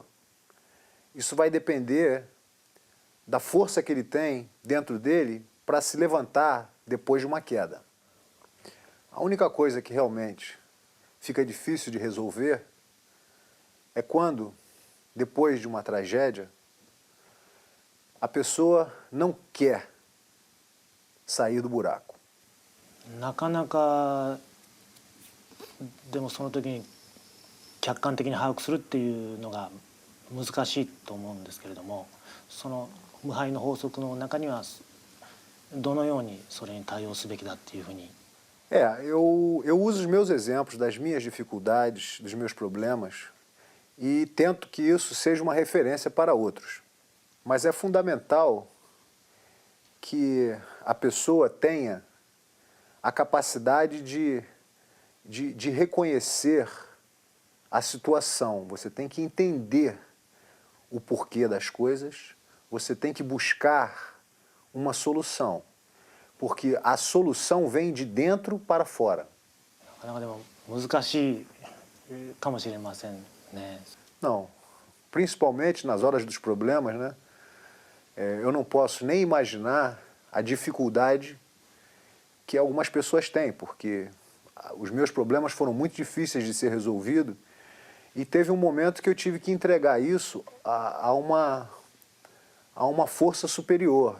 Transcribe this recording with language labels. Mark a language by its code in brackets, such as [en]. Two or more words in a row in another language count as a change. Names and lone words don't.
[pt] Isso vai depender da força que ele tem dentro dele para se levantar depois de uma queda. A única coisa que realmente fica difícil de resolver é quando, depois de uma tragédia, a pessoa não quer sair do buraco. [ja] なかなかでもその時に客観的に把握するっていうのが難しいと思うんですけれども、その無敗の法則の中にはどのようにそれに対応すべきだっていうふうに。 [pt] Eu uso os meus exemplos das minhas dificuldades, dos meus problemas e tento que isso seja uma referência para outros. Mas é fundamental que a pessoa tenha a capacidade de reconhecer a situação. Você tem que entender o porquê das coisas, você tem que buscar uma solução, porque a solução vem de dentro para fora. [ja] なかなかでも難しいかもしれませんね。 [pt] Não, principalmente nas horas dos problemas, né? Eu não posso nem imaginar a dificuldade que algumas pessoas têm, porque os meus problemas foram muito difíceis de ser resolvidos e teve um momento que eu tive que entregar isso a uma força superior.